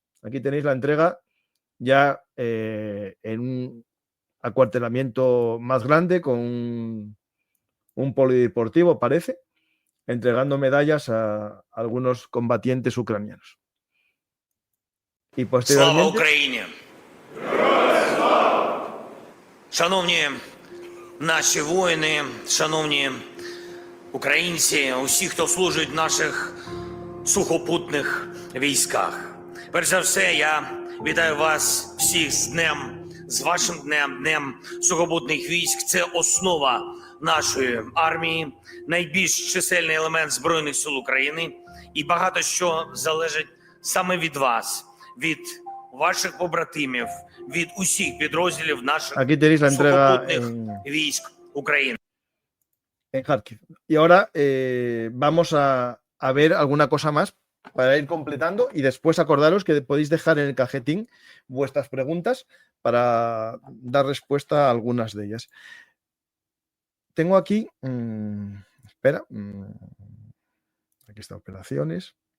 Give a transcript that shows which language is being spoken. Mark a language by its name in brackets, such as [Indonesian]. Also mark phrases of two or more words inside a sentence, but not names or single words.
[Spanish] Aquí tenéis la entrega ya en un acuartelamiento más grande con un polideportivo, parece, entregando medallas a algunos combatientes ucranianos. Y posteriormente... [Ukrainian] Слава Україні! Шановні наші воїни, шановні українці, усі, хто служить в наших сухопутних військах. Перш за все, я вітаю вас всіх з днем, з вашим днем, днем сухопутних військ. Це основа нашої армії, найбільш чисельний елемент Збройних сил України. І багато що залежить саме від вас, від ваших побратимів, від усіх підрозділів наших сухопутних військ України. [Spanish] En Kharkiv. Y ahora vamos a ver alguna cosa más para ir completando y después acordaros que podéis dejar en el cajetín vuestras preguntas para dar respuesta a algunas de ellas. Tengo aquí, espera, aquí está operaciones.